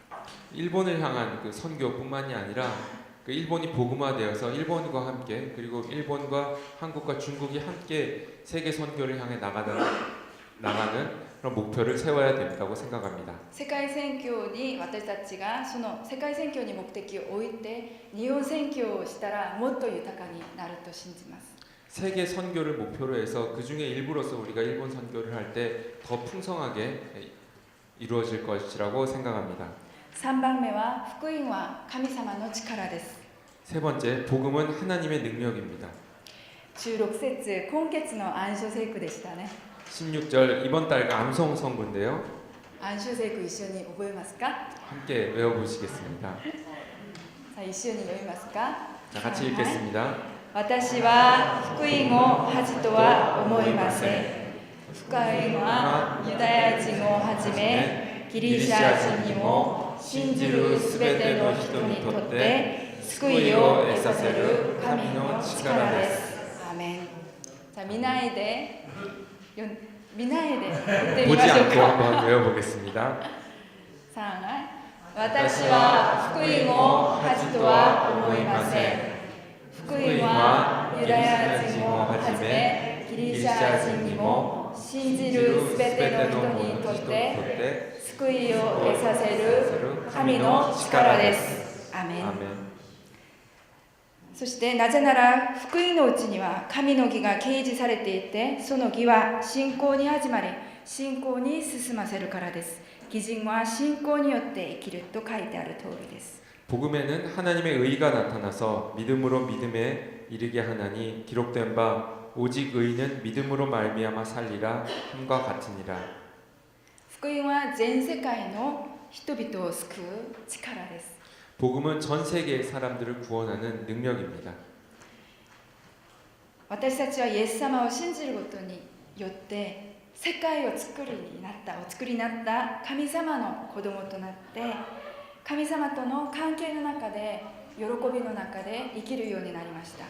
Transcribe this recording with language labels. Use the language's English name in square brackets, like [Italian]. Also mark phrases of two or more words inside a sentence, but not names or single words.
[Korean] 일본을 향한 그 선교뿐만이 아니라 그 일본이 복음화되어서 일본과 함께 그리고 일본과 한국과 중국이 함께 세계 선교를 향해 나가는 그런 목표를 세워야 된다고 생각합니다. [Japanese] 世界宣教に私たちがその世界宣教に目的を置いて日本宣教をしたらもっと豊かになると信じます。 [Korean] 세계 선교를 목표로 해서 그 중에 일부로서 우리가 일본 선교를 할 때 더 풍성하게 이루어질 것이라고 생각합니다. [Japanese] 3 番目は福音は神様の力です。 [Korean] 세 번째, 복음은 하나님의 능력입니다. [Japanese] 16 節今月の暗唱聖句でしたね。 [Korean] 16절 이번 달 암송 선구인데요. [Japanese] 暗唱聖句一緒に覚えますか？ [Korean] 함께 외워보시겠습니다. [Japanese] さあ一緒に読みますか？ [Korean] 자, 같이 읽겠습니다. [Japanese] 私は福音を恥とは思いません。福音はユダヤ人をはじめギリシャ人にも信じるすべての人にとって救いを得させる神の力です。アーメン。さあ見ないで言ってみま [Korean] 보지 [Japanese] しょう [Korean] 않고 [Japanese] か。 [Korean] 한번 외워보겠습니다. [Japanese] 私は福音を恥とは思いません。福音はユダヤ人をはじめギリシャ人にも信じるすべての人にとって救いを得させる神の力です。アーメン。 [Korean] 아멘. [Japanese] そしてなぜなら福音のうちには神の義が掲示されていてその義は信仰に始まり信仰に進ませるからです。義人は信仰によって生きると書いてある通りです。 [Korean] 복음에는 하나님의 의가 나타나서 믿음으로 믿음에 이르게 하나니 기록된 바 오직 의인은 믿음으로 말미암아 살리라 함과 같으니라. [Japanese] 福音は全世界の人々を救う力です。 [Korean] 복음은 전 세계의 사람들을 구원하는 능력입니다. [Japanese] 私たちはイエス様を信じることによって世界を作りになったお作りになった神様の子供となって神様との関係の中で喜びの中で生きるようになりました。